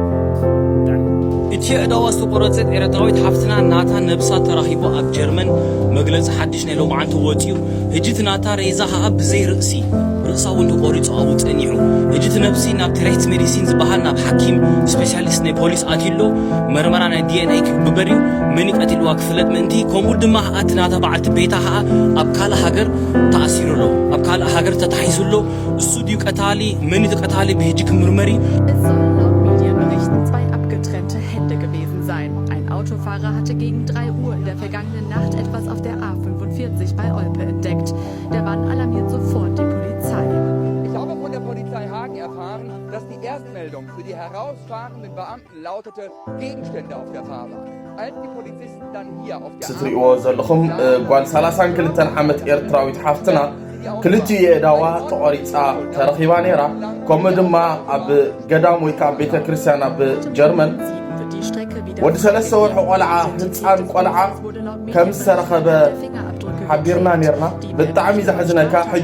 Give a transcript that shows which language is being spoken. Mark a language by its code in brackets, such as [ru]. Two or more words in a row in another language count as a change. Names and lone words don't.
[ti] እቲ የዳዋ ዝተቆረፀት ኤርትራዊት ሓፍትና ናታ ነብሳ ተራኺቡ ኣብ ጀርመን መግለፂ ሓድሽ ናይ ሎማዓንቲ ወፂኡ ሕጂ እቲ ናታ ሬዛ ከዓ ብዘይ ርእሲ ርእሳ እውን ተቆሪፁ ኣብኡ ፀኒሑ ሕጂ እቲ ነብሲ ናብ ትሬት ሜዲሲን ዝበሃል ናብ ሓኪም ስፔሻሊስት ናይ ፖሊስ ኣትሎ መርመራ ናይ ዲኤንኤ ክግበር እዩ መን ይቀቲልዋ ክፍለጥ ምእንቲ ከምኡ ድማ እቲ ናታ በዓልቲ ቤታ ከዓ ኣብ ካልእ ሃገር ተኣሲሩ ኣሎ ኣብ ካልእ ሃገር ተታሒዙ ኣሎ እሱ ድዩ ቀታሊ መን እቲ ቀታሊ ብሕጂ ክምርመር እዩ [de] Autofahrer hatte gegen 3 Uhr in der vergangenen Nacht etwas auf der A45 bei Olpe entdeckt. Der Mann alarmiert sofort die Polizei. Ich habe von der Polizei Hagen erfahren, dass die Erstmeldung für die herausfahrenden Beamten lautete Gegenstände auf der Fahrbahn. Als die Polizisten dann hier auf der [ti] ስትሪእዎ ዘለኹም ጓል 32 ዓመት ኤርትራዊት ሓፍትና ክልቲኡ የዳዋ ተቆሪፃ ተረኺባ ነይራ ከምኡ ድማ ኣብ ገዳም ወይ ከዓ ቤተ ክርስቲያን ኣብ ጀርመን ወዲ 3 ወርሒ ቆልዓ ህፃን ቆልዓ ከም ዝተረኸበ ሓቢርና ነርና ብጣዕሚ ዘሕዝነካ ሕጂ